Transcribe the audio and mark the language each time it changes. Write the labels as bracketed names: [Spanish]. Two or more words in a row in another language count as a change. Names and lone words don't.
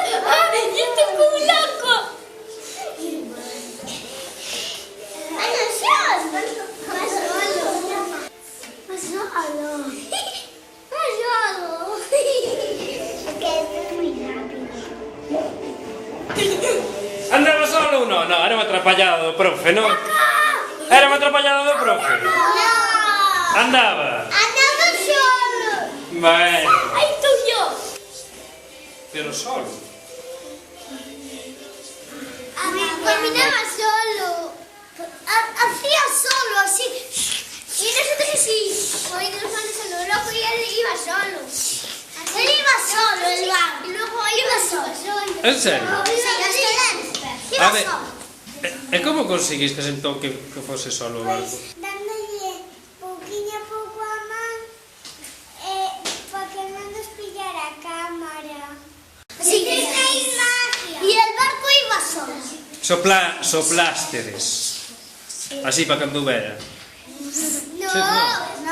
[Spanish] ¡Ay, yo estoy como un loco! ¡Ay, no solo! ¡Va solo! ¡Va solo! ¡Va solo! Es que es muy rápido. [Galician] Andaba solo ou non? Non, era unha atrapallada do profe, non? Era unha atrapallada do profe? [Spanish] ¡No! Andaba? ¡Andando solo! Bueno, ¡Ahí estoy yo! pero solo. Caminaba solo. Hacía solo, así. Y nosotros así, moviendo los manos a lo loco y él iba solo. Él iba solo, el barco. Y luego iba solo. En serio? Iba A ver, solo. [Galician] e como conseguiste entón que fose solo o barco? Dándole pouquinho a pouco a man para que non nos pillara a cámara. [Spanish] Sí, magia. Y el barco iba solo. [Galician] Soplásteres. Así para cando vera. [Spanish] No, Sí, no.